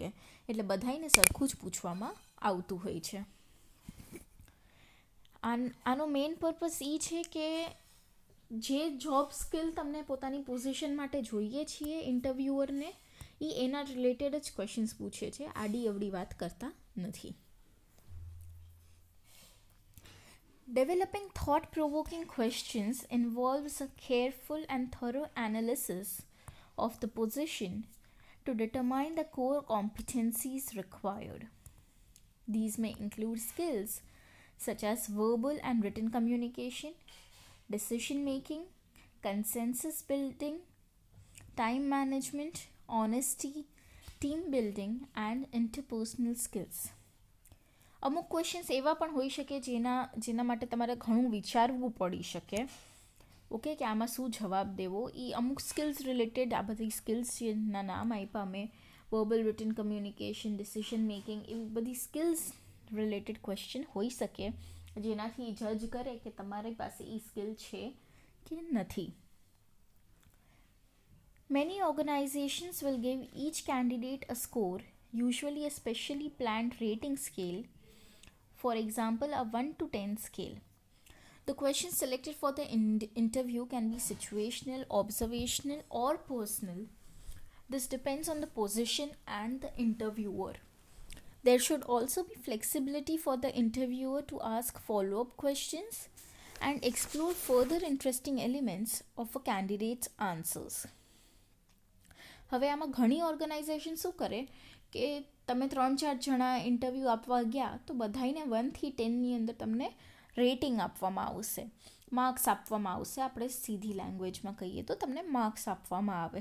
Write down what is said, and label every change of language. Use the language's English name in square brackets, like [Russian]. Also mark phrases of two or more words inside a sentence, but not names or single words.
[Gujarati] એટલે બધાને સરખું જ પૂછવામાં આવતું હોય છે. આનો [English] main purpose [Gujarati] એ છે કે જે [English] job skill [Gujarati] તમને પોતાની પોઝિશન માટે જોઈએ છીએ ઇન્ટરવ્યુઅરને, એ એના રિલેટેડ જ ક્વેશ્ચન્સ પૂછે છે, આડી અવડી વાત કરતા નથી. [English] Developing thought-provoking questions involves a careful and thorough analysis of the position to determine the core competencies required. These may include skills such as verbal and written communication, decision making, consensus building, time management, honesty, team building, and interpersonal skills. [Gujarati] અમુક ક્વેશ્ચન્સ એવા પણ હોઈ શકે જેના માટે તમારે ઘણું વિચારવું પડી શકે. ઓકે, કે આમાં શું જવાબ દેવો. એ અમુક [English] skills related, [Gujarati] આ બધી સ્કિલ્સ જેના નામ આપ્યા મેં, [English] verbal, written communication, decision making, [Gujarati] એવી બધી [English] skills related question [Gujarati] હોઈ શકે જેનાથી જજ કરે કે તમારી પાસે એ સ્કિલ છે કે નથી. [English] Many organizations will give each candidate a score, usually a specially planned rating scale, for example a 1 to 10 scale. The questions selected for the interview can be situational, observational, or personal. This depends on the position and the interviewer. There should also be flexibility for the interviewer to ask follow-up questions and explore further interesting elements of a candidate's answers. [Gujarati] હવે આમાં ઘણી ઓર્ગેનાઇઝેશન શું કરે કે તમે 3-4 જણા ઇન્ટરવ્યૂ આપવા ગયા તો બધાને 1 થી 10ની અંદર તમને રેટિંગ આપવામાં આવશે, માર્ક્સ આપવામાં આવશે. આપણે સીધી લેંગ્વેજમાં કહીએ તો તમને માર્ક્સ આપવામાં આવે.